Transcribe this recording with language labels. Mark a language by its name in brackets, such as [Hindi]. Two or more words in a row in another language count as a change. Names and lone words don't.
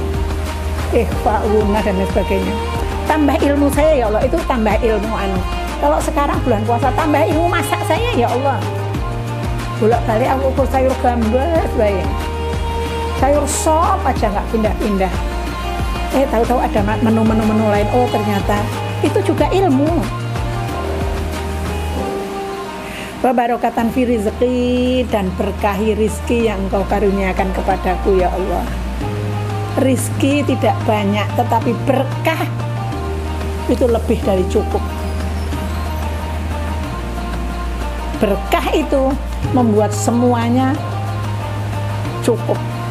[Indonesian] Fa'una dan lain sebagainya. Tambah ilmu saya ya Allah, itu tambah ilmu Kalau sekarang bulan puasa tambah ilmu masak saya ya Allah. Bolak-balik aku ukur sayur gambas baik. Sayur sop aja nggak pindah-pindah. Tahu-tahu ada menu-menu lain. Oh ternyata itu juga ilmu. [Arabic] Wa barokatan fi rizqi, [Indonesian] dan berkahi rizki yang Engkau karuniakan kepadaku ya Allah. Rizki tidak banyak tetapi berkah. itu lebih dari cukup. Berkah itu membuat semuanya cukup.